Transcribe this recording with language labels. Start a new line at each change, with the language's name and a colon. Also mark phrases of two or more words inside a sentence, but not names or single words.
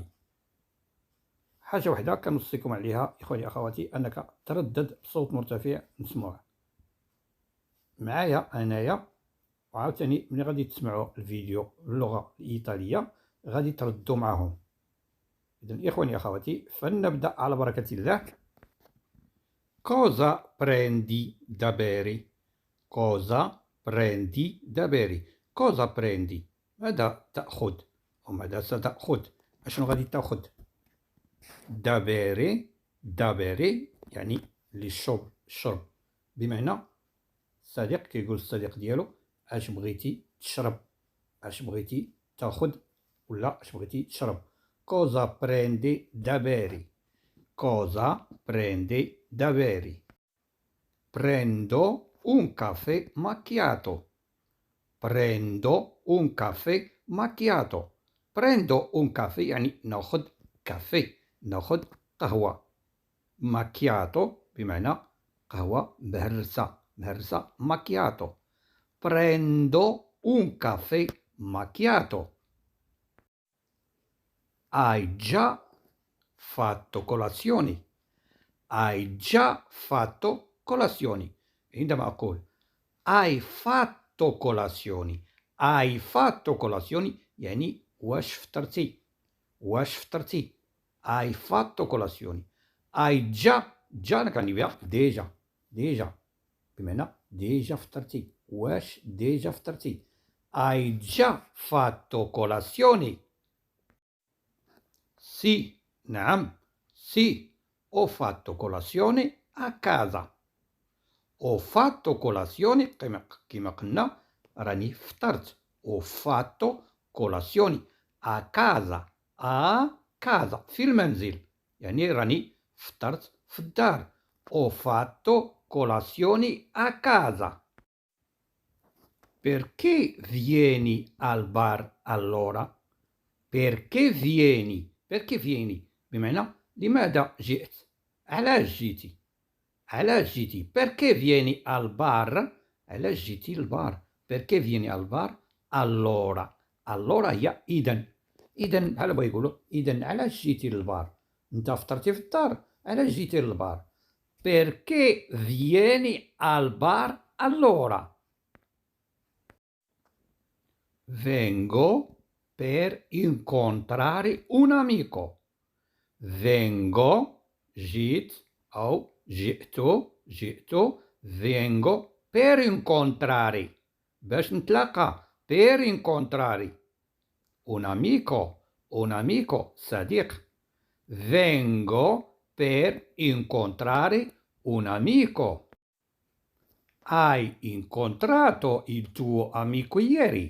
Arabic: حاجة وحدة كنوصيكم عليها إخواني أخواتي، أنك تردد بصوت مرتفع نسمعه معايا أنايا، وعاوتاني ملي غادي تسمعوا الفيديو باللغة الإيطالية غادي تردوا معهم. إذن إخواني أخواتي، فلنبدأ على بركة الله.
Italian: Cosa prendi da bere? Cosa prendi da bere? Cosa prendi؟
Arabic: ماذا تأخذ أو ماذا ستأخذ؟ أشنو غادي تأخذ؟
Italian: da bere، da bere
Arabic: يعني للشرب، الشرب، بمعنى صديق كيقول الصديق ديالو اش بغيتي تشرب، اش بغيتي تاخذ، ولا اش بغيتي تشرب.
Italian: Cosa prendi da bere? Cosa prendi da bere? Prendo un caffè macchiato. Prendo un caffè macchiato. Prendo un caffè
Arabic: يعني ناخذ كافي، ناخذ قهوة. macchiato بمعنى قهوة مهرسة، مهرسة macchiato.
Italian: Prendo un caffè macchiato. Hai già fatto colazione? Hai già fatto colazioni.
Arabic: عندما أقول
Italian: hai fatto colazioni، hai fatto colazioni
Arabic: يعني واش فطرتي، واش فطرتي.
Italian: hai fatto colazioni. hai già،
Arabic: جا كان يبيع ديجا، ديجا بمعنى ديجا فطرتي، واش ديجا فطرتي.
Italian: hai già fatto colazione؟ Sì، نعم، sì، ho fatto colazione a casa. ho fatto colazione
Arabic: كما قلنا راني فطرت.
Italian: ho fatto colazione a casa، a casa
Arabic: في المنزل، يعني راني فطرت في الدار.
Italian: ho fatto colazione a casa. Perché vieni al bar allora؟ perché vieni، perché vieni
Arabic: بمعنى لماذا جئت، علاش جيتي، علاش جيتي.
Italian: perché vieni al bar،
Arabic: علاش جيتي للبار.
Italian: perché vieni al bar allora،
Arabic: allora هي إذن، إذن بحال بغا يقولوا إذن علاش جيتي للبار، أنت فطرتي في الدار علاش جيتي للبار.
Italian: perché vieni al bar allora؟ vengo per incontrare un amico.
Arabic: vengo جيت أو جئت، جئت
Italian: vengo per incontrare
Arabic: باش نتلاقى.
Italian: per incontrare un amico، un amico صديق. vengo per incontrare un amico. hai incontrato il tuo amico ieri؟